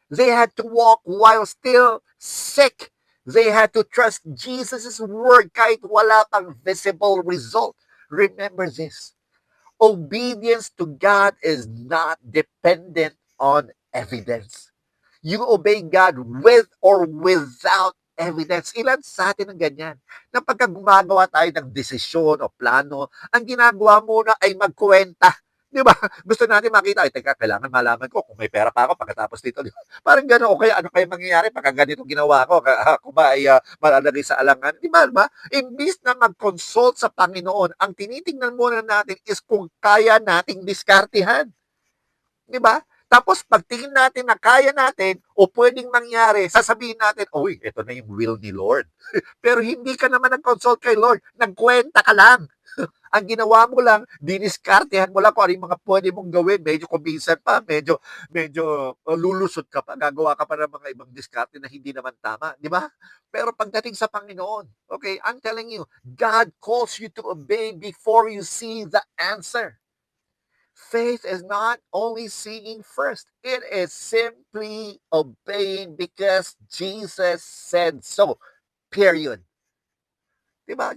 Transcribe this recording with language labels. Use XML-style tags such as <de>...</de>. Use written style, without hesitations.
<en>They had to walk while still sick. They had to trust Jesus' word</en> <tl>kahit wala pang visible result.</tl> <en>Remember this. Obedience to God is not dependent on evidence. You obey God with or without evidence.</en> <tl>Ilan sa atin ang ganyan? Na pagka gumagawa tayo ng desisyon o plano, ang ginagawa muna ay magkwenta. Di ba? Gusto natin makita, ay teka, kailangan malaman ko kung may pera pa ako pagkatapos dito. Di ba? Parang gano'n, o kaya ano kaya mangyayari pagka ganito ginawa ko, ako ba ay malalagay sa alangan? Di ba? Imbis na mag-consult sa Panginoon, ang tinitingnan muna natin is kung kaya nating diskartihan. Di ba? Tapos pagtingin natin na kaya natin o pwedeng mangyari, sasabihin natin, uy, ito na yung will ni Lord. Pero hindi ka naman nag-consult kay Lord. Nagkwenta ka lang. Ang ginawa mo lang, diniskartehan mo lang kung ano yung mga pwede mong gawin. Medyo kuminsan pa, medyo lulusot ka pa. Gagawa ka pa ng mga ibang diskarte na hindi naman tama. Di ba? Pero pagdating sa Panginoon,</tl> <en>okay, I'm telling you, God calls you to obey before you see the answer. Faith is not only seeing first, it is simply obeying because Jesus said so. Period.</en> <tl>Diba?</tl>